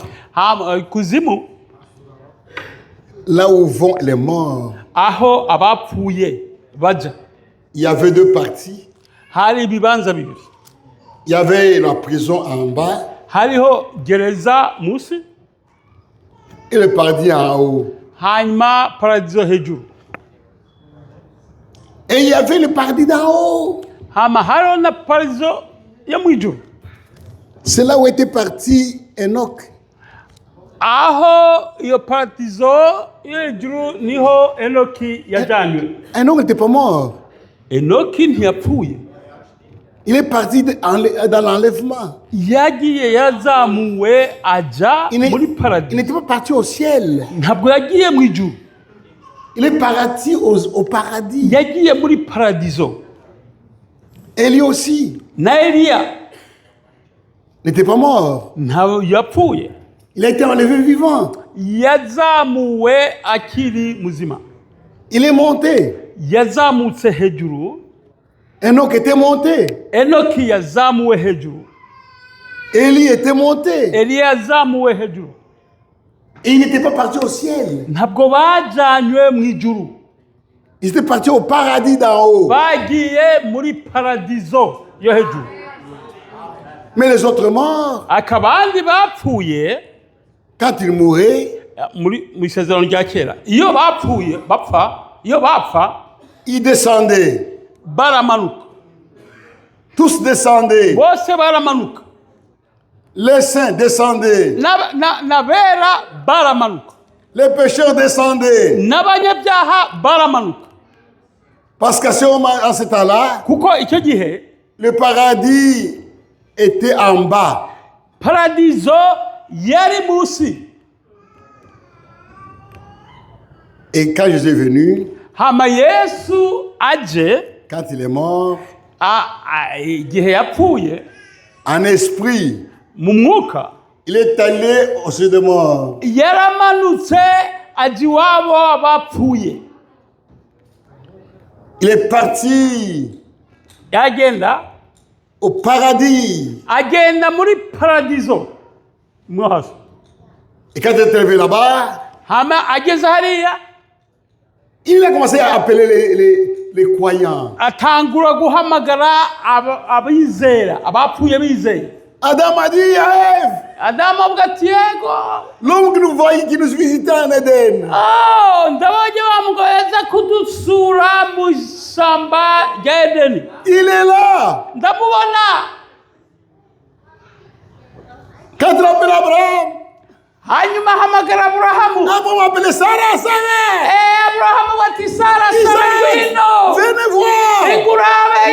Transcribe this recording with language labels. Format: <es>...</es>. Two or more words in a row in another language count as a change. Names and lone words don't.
<rw>kuzimu</rw> <fr>là où vont les morts,</fr> <rw>aho abapfuye baja</rw> <fr>il y avait deux parties.</fr> <rw>hari ibibanza bibiri</rw> <fr>Il y avait la prison en bas</fr> <rw>hariho gereza munsi</rw> <fr>et le paradis en haut.</fr> <rw>hanyuma paradizo hejuru</rw> <fr>Et il y avait le paradis d'en haut.</fr> <rw>hama hariho na paradizo yo mu ijuru</rw> <fr>C'est là où était parti Enoch.</fr> <rw>aho iyo paradizo yo hejuru niho enoki yajanywe</rw> <fr>Enoch n'était pas mort.</fr> <rw>enoki ntiyapfuye</rw> <fr>Il est parti dans l'enlèvement.</fr> <rw>yagiye yarazamuwe aja</rw> <fr>Il</fr> <rw>muri</rw> <fr>n'est- il</fr> <rw>paradizo</rw> <fr>n'était pas parti au ciel.</fr> <rw>ntabwo yagiye mu ijuru</rw> <fr>Il est parti au paradis.</fr> <rw>yagiye muri paradizo</rw> <fr>Et lui aussi</fr> <rw>na eliya</rw> <fr>n'était pas mort.</fr> <rw>ntabwo yapfuye</rw> <fr>Il a été enlevé vivant.</fr> <rw>yazamuwe akiri muzima</rw> <fr>Il est monté.</fr> <rw>yazamutse hejuru</rw> <fr>Enoch était monté.</fr> <rw>enoki yazamuwe hejuru</rw> <fr>Élie était monté.</fr> <rw>eliya yazamuwe hejuru</rw> <fr>Et il n'était pas parti au ciel.</fr> <rw>ntabwo bajanywe mu ijuru</rw> <fr>Il était parti au paradis d'en haut.</fr> <rw>bagiye muri paradizo yo hejuru</rw> <fr>Mais les autres morts,</fr> <rw>akabandi bapfuye</rw> <fr>quand ils mouraient,</fr> <rw>mu isezerano rya kera iyo bapfa</rw> <fr>ils descendaient.</fr> <rw>baramanuka</rw> <fr>Tous descendaient.</fr> <rw>bose baramanuka</rw> <fr>Les saints descendaient.</fr> <rw>n'abera baramanuka</rw> <fr>Les pécheurs descendaient.</fr> <rw>n'abanyabyaha baramanuka</rw> <fr>Parce qu'à ce moment, en ce temps-là,</fr> <rw>kuko icyo gihe</rw> <fr>le paradis était en bas.</fr> <rw>paradizo yari munsi</rw> <fr>Et quand Jésus est venu,</fr> <rw>hama yesu aje</rw> <fr>quand il est mort,</fr> <rw>igihe yapfuye</rw> <fr>en esprit,</fr> <rw>mu mwuka</rw> <fr>il est allé au ciel des morts.</fr> <rw>yaramanutse aja iwabo abapfuye</rw> <fr>Il est parti</fr> <rw>yagenda</rw> <fr>au paradis.</fr> <rw>agenda muri paradizo mo hasi</rw> <fr>Et quand il est arrivé là-bas,</fr> <rw>hama ageze hariya</rw> <fr>Il a commencé à appeler les croyants.</fr> <rw>atangura guhamagara abizera abapfuye bizeye.</rw> <fr>Adam a dit à Ève,</fr> <rw>Adamu avuga ati yego,</rw> <fr>l'homme que nous voyons, qui nous visitait en Éden,</fr> <rw>ndabonye wa mugabo yaza kudusura mu ishyamba rya Edeni,</rw> <fr>il est là.</fr> <rw>ndamubona.</rw> <fr>Quand il appelle Abraham,</fr> <rw>Hanyuma ahamagara Aburahamu.</rw> <fr>Abraham appelait Sarah, Sarah.</fr> <rw>Aburahamu ati Sara, Sara Israël, ngwino,</rw> <fr>venez voir.</fr> <rw>ingurabe</rw>